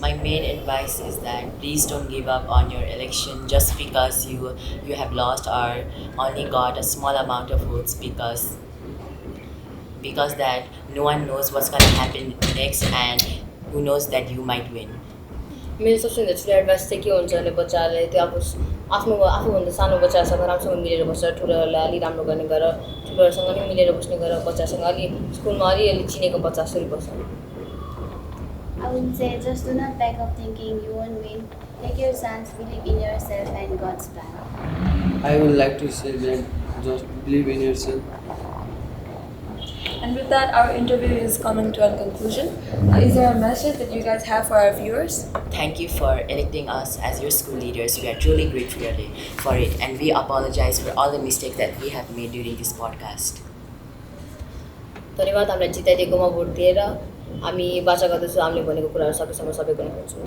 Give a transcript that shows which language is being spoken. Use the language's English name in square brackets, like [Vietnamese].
[English] My main advice is that please don't give up on your election just because you have lost or only got a small amount of votes because that no one knows what's gonna happen next and who knows that you might win. [Nepali] मेरो सबसे ठुलो advice चाहिँ के हुन्छ भने बच्चाहरूले त्यो अब आफूभन्दा सानो बच्चासँग राम्रोसँग मिलेर बस्छ, ठुलोहरूलाई अलि राम्रो गर्ने गर, ठुलोहरूसँग पनि मिलेर बस्ने गर, बच्चासँग अलि स्कुलमा अलिअलि चिनेको बच्चा जसरी बस्छ। [English] I would say just do not back up thinking you won't win. Take your chance, believe in yourself and God's plan. I would like to say that just believe in yourself. And with that, our interview is coming to a conclusion. Is there a message that you guys have for our viewers? Thank you for electing us as your school leaders. We are truly grateful for it, and we apologize for all the mistakes that we have made during this podcast. [Nepali] धन्यवाद हामीलाई जिताइदिएकोमा vote दिएर हामी बाचा गर्दैछौँ हामीले भनेको कुराहरू सकेसम्म सबै गर्न खोज्छौँ।